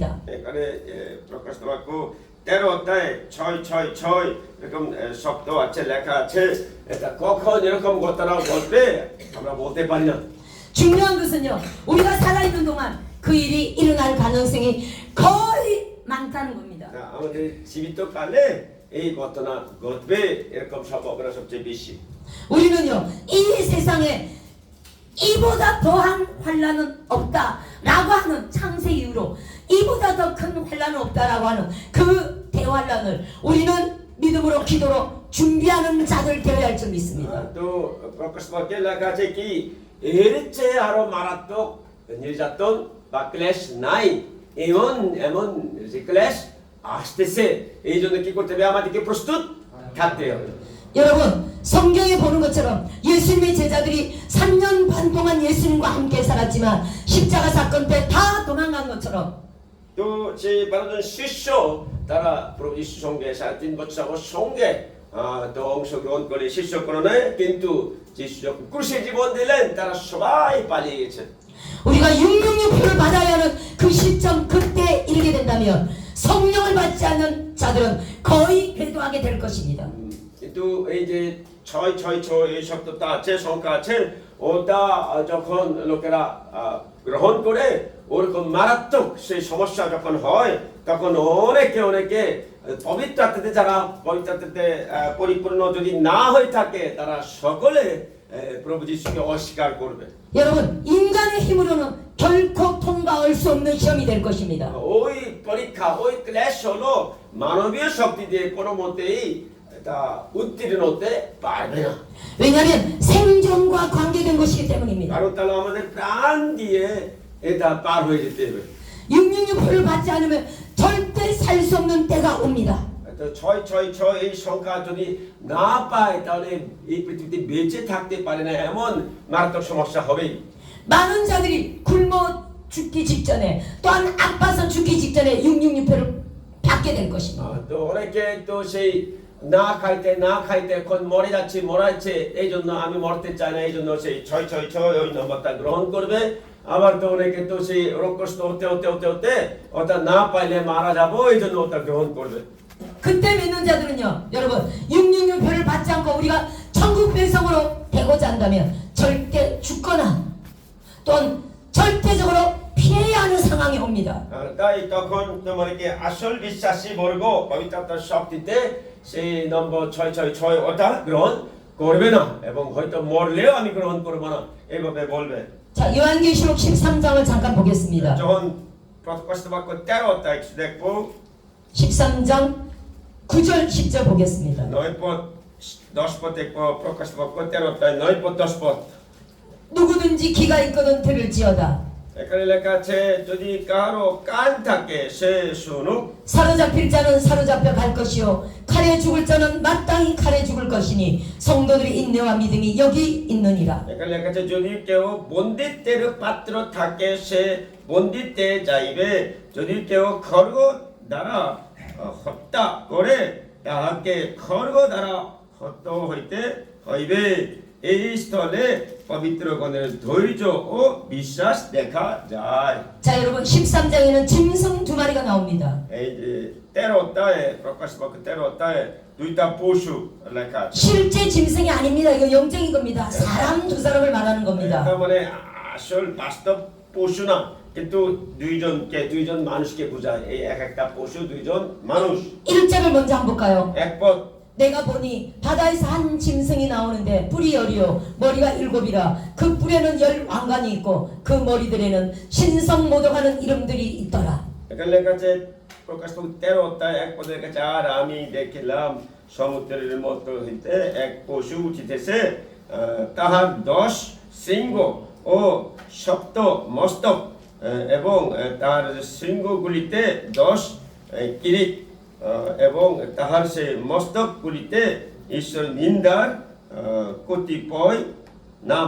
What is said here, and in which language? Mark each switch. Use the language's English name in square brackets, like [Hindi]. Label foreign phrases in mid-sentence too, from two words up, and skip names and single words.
[Bangla] এখানে প্রকাশিত বাক্য 13টায় 666 এরকম শব্দ আছে লেখা আছে এটা কখন এরকম ঘটনা ঘটবে আমরা বলতে পারি না [Korean] 중요한 것은요 우리가 살아있는 동안 그 일이 일어날 가능성이 거의 많다는 겁니다. [Bangla] আমাদের জীবিত কালে এই ঘটনা ঘটবে এরকম সম্ভাবনা সবচেয়ে বেশি [Korean] 우리는요 이 세상에 이보다 더한 환란은 없다라고 하는 창세 이후로 이보다 더 큰 환란은 없다라고 하는 그 대환란을 우리는 믿음으로 기도로 준비하는 자들 되어야 할 줄 믿습니다. [Bangla] তো প্রকাশিত বাক্যে লেখা আছে কি এর চেয়ে আরো মারাত্মক নির্যাতন বা ক্লেশ নাই এমন এমন যে ক্লেশ আসতেছে এই জন্য কি করতে হবে আমাদেরকে প্রস্তুত থাকতে হবে [Korean] 여러분 성경에 보는 것처럼 예수님의 제자들이 3년 반 동안 예수님과 함께 살았지만 십자가 사건 때 다 도망간 것처럼 [Bangla] তো সেই 12জন শিষ্য তারা প্রভু যিশুর সঙ্গে 3.5 বছর সঙ্গে তো অংশগ্রহণ করে শিষ্যকরণে কিন্তু যিশু যখন ক্রুশে জীবন দিলেন তারা সবাই পালিয়ে গেছে [Korean] 우리가 666표를 받아야 하는 그 시점 그때 이르게 된다면 성령을 받지 않는 자들은 거의 배도하게 될 것입니다. [Bangla] কিন্তু এই যে 666 এই শব্দটা আছে সংখ্যা আছে ওটা যখন লোকেরা গ্রহণ করে ওরকম মারাত্মক সেই সমস্যা যখন হয় তখন অনেকে পবিত্র আত্মাতে যারা পবিত্র আত্মাতে পরিপূর্ণ যদি না হয়ে থাকে তারা সকলে প্রভু যিশুকে অস্বীকার করবে [Korean] 여러분 인간의 힘으로는 결코 통과할 수 없는 시험이 될 것입니다. [Bangla] ওই পরীক্ষা ওই ক্লেশ হলো মানবীয় শক্তি দিয়ে কোনো মতেই এটা উত্তীর্ণ হতে পারবে না [Korean] 왜냐하면 생존과 관계된 것이기 때문입니다. [Bangla] কারণ তাহলে আমাদের প্রাণ দিয়ে এটা পার হয়ে যেতে হবে [Korean] 666표를 받지 않으면 절대 살 수 없는 때가 옵니다. [Bangla] তো 666 এই সংখ্যা যদি না পায় তাহলে এই পৃথিবীতে বেঁচে থাকতে পারে না এমন মারাত্মক সমস্যা হবেই [Korean] 많은 자들이 굶어 죽기 직전에 또한 아파서 죽기 직전에 666표를 받게 될 것입니다. [Bangla] তো অনেকে তো সেই না খাইতে এখন মরে যাচ্ছে এই জন্য আমি মরতে চাই না এই জন্য সেই 666 ওই নম্বরটা গ্রহণ করবে আবার তো অনেকে তো সেই রোগগ্রস্ত হতে ওটা না পাইলে মারা যাবো এই জন্য ওটা গ্রহণ করবে [Korean] 그때 믿는 자들은요 여러분 666표를 받지 않고 우리가 천국 백성으로 되고자 한다면 절대 죽거나 또는 절대적으로 피해야 하는 상황이 옵니다. [Bangla] তাই তখন তোমাকে আসল বিশ্বাসী বর্গ পবিত্রতার শক্তিতে সেই নম্বর 666 ওটা গ্রহণ করবে না এবং হয়তো মরলেও আমি গ্রহণ করব না এইভাবে বলবে [Korean] 자 요한계시록 13장을 잠깐 보겠습니다. [Bangla] যখন প্রকাশিত বাক্য 13টা দেখবো [Korean] 13장 9절 10절 보겠습니다. [Bangla] 9পদ 10 পদে প্রকাশ করতে 13 অধ্যায় 9 পদ 10 পদ। [Korean] 누구든지 귀가 있거든 들을지어다. [Bangla] এখানে লেখা আছে যদি কারো কান থাকে সে শুনুক। [Korean] 사로잡힐 자는 사로잡혀 갈 것이요 칼에 죽을 자는 마땅히 칼에 죽을 것이니 성도들의 인내와 믿음이 여기 있느니라. [Bangla] এখানে লেখা আছে যদি কেউ বন্দিত্বের পাত্র থাকে সে বন্দিতে যাইবে, যদি কেউ খড়গ দ্বারা হত্যা করে তাহাকে খড়গ দ্বারা হত্যা হইতে হইবে। এই স্থলে পবিত্রগণের ধৈর্য ও বিশ্বাস দেখা যায়। [Korean] 자 여러분 13장에는 짐승 두 마리가 나옵니다. [Bangla] এই যে 13 অধ্যায়ে প্রকাশ বাক্য 13 অধ্যায়ে দুইটা পশু লেখা আছে। [Korean] 실제 짐승이 아닙니다. 이거 영적인 겁니다. 사람 두 사람을 말하는 겁니다. [Bangla] তার মানে আসল বাস্তব পশু না, কিন্তু দুইজন মানুষকে বোঝায়। এই এক একটা পশু দুইজন মানুষ। [Korean] 1절을 먼저 한번 볼까요? [Bangla] এক পদ [Korean] 내가 보니 바다에서 한 짐승이 나오는데 뿔이 10이요 머리가 7이라 그 뿔에는 10 왕관이 있고 그 머리들에는 신성 모독하는 이름들이 있더라. [Bangla] এখানে লেখা আছে প্রকাশ বাক্য 13 অধ্যায় 1 পদে লেখা আছে আর আমি দেখিলাম সমুদ্রের মতো হইতে এক পশু উঠিতেছে, তাহার 10 সিংহ ও সপ্ত মস্তক এবং তার সিংহগুলিতে 10 কিরিট এবং তাহার সে মস্তকগুলিতে ঈশ্বর নিন্দার কতিপয় নাম।